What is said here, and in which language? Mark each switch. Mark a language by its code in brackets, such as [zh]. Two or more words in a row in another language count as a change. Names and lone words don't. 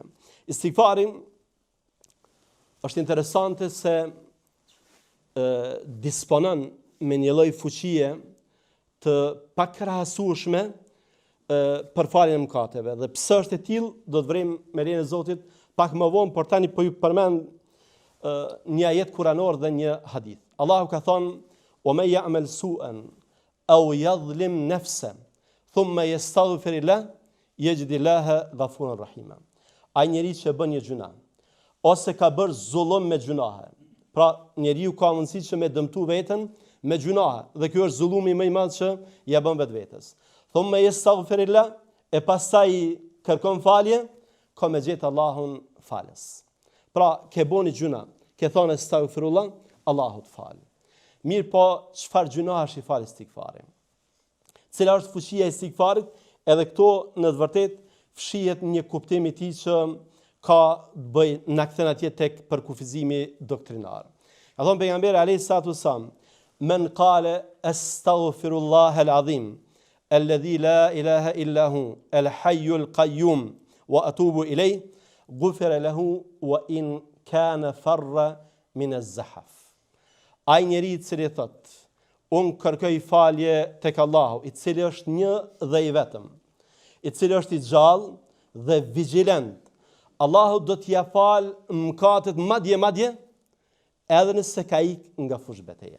[sq] Istighfari është interesante se disponon me një lloj fuqie të pakrahasueshme për faljen e mëkateve. Dhe pse është e tillë, do të vrem me lejen e Zotit pak më vonë, por tani po ju përmend një ajet kuranor dhe një hadith. Allahu ka thonë: [ar] "ومن يعمل سوءا أو يظلم نفسه ثم يستغفر الله يجد الله غفورا رحيما." [sq] Ai njeri që bën një gjuna, ose ka bërë zullum me gjunahe. Pra, njeriu ka mundësi që me dëmtu veten me gjunahe, dhe ky është zullumi më i madh që ja bën vetvetes. [ar] ثم يستغفر الله, [sq] e pastaj kërkon falje, ka me gjetë Allahun falës. Pra, ke boni gjuna, ke thonë astaghfirullah, Allahu të falë. Mirë po, çfarë gjuna është i falë istighfarin? Cila është fuqia e istighfarit? Edhe këto në të vërtet fshihet një kuptim i tij që ka të bëjë na kthen atje tek përkufizimi doktrinar. Ka thonë pejgamberi [ar] عليه الصلاة والسلام: "من قال أستغفر الله العظيم الذي لا إله إلا هو الحي القيوم وأتوب إليه غفر له وإن كان فر من الزحف." [sq] Ai njeri i cili thot: "Unë kërkoj falje tek Allahu, i cili është një dhe i vetëm, i cili është i gjallë dhe vigjilent. Allahu do t'ja falë mëkatet madje edhe nëse ka ikë nga fush betejë."